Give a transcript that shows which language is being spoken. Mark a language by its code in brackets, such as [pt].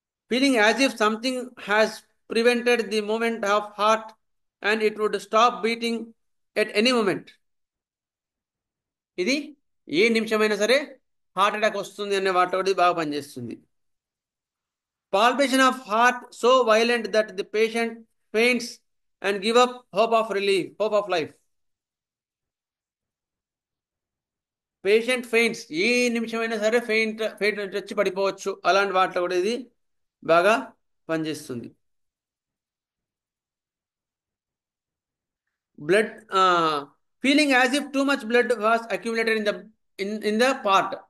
[en] Feeling as if something has prevented the movement of heart and it would stop beating at any moment. [te] ఇది ఏ నిమిషమైనా సరే heart attack వస్తుంది అనే వాటి బాగా పనిచేస్తుంది. [en] Palpitation of heart so violent that the patient faints and give up hope of life. [te] Patient ఫెయింట్స్ ఏ నిమిషమైనా సరే faint వచ్చి పడిపోవచ్చు. అలాంటి వాటిలో కూడా ఇది బాగా పనిచేస్తుంది. [en] Blood feeling as if too much blood was accumulated in the part.